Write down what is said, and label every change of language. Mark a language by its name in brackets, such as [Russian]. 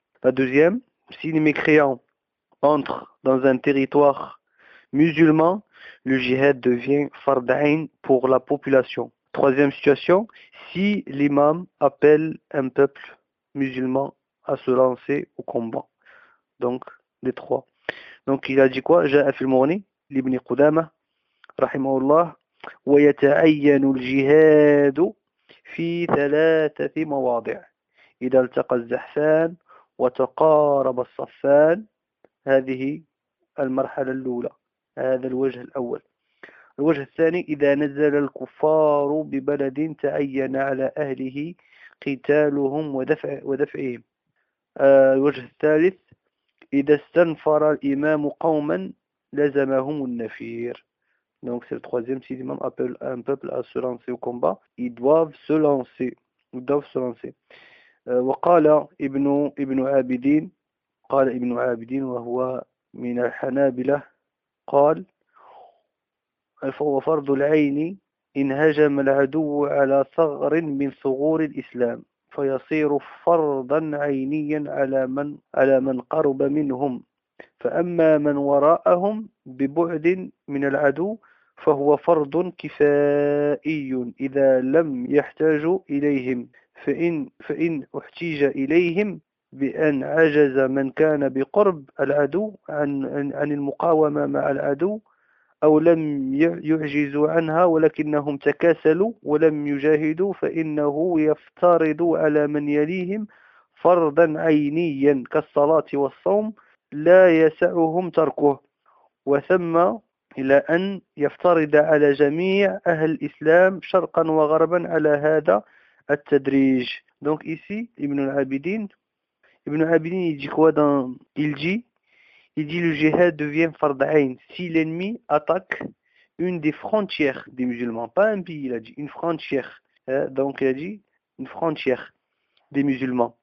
[French] La deuxième, si les mécréants entrent dans un territoire musulman, le jihad devient fard'ain pour la population. Troisième situation, si l'imam appelle un peuple musulman à se lancer au combat. Donc, les trois. Donc, il a dit quoi? J'ai affirmé, [Arabic] l'Ibn Qudama, rahimahullah, ويتعين الجهاد في ثلاثة مواضع إذا التقى الزحفان وتقارب الصفان. هذه المرحلة الأولى، هذا الوجه الأول. الوجه الثاني، إذا نزل الكفار ببلد تعين على أهله قتالهم ودفعهم. الوجه الثالث، إذا استنفر الإمام قوما لزمهم النفير. [French] Donc c'est le troisième, si l'imam appelle un peuple à se lancer au combat, ils doivent se lancer. Ils doivent se lancer. [Arabic] وَقَالَ إِبْنُ عَابِدِينَ قَالَ إِبْنُ عَابِدِينَ وَهُوَ مِنَ الْحَنَابِلَةِ قَالَ فَوَفَرْضُ الْعَيْنِ إِنْ هَجَمَ الْعَدُوُ عَلَى ثَغْرٍ مِنْ ثُغُورِ الْإِسْلَامِ فَيَصِيرُ فَرْضًا عَيْنِيًا عَلَى مَنْ قَرُبَ مِنْهُمْ فأما من وراءهم ببعد من العدو فهو فرض كفائي إذا لم يحتاجوا إليهم فإن احتيج إليهم بأن عجز من كان بقرب العدو عن المقاومة مع العدو أو لم يعجزوا عنها ولكنهم تكاسلوا ولم يجاهدوا فإنه يفترض على من يليهم فرضا عينيا كالصلاة والصوم لا يسعهم تركه وثم إلى أن يفترض على جميع أهل الإسلام شرقا وغربا على هذا التدريج. [French] Donc ici Ibn al-Abidin il dit quoi dans il dit le jihad devient fard ayn si l'ennemi attaque une des frontières des musulmans, pas un pays, il a dit une frontière, Donc il a dit une frontière des musulmans.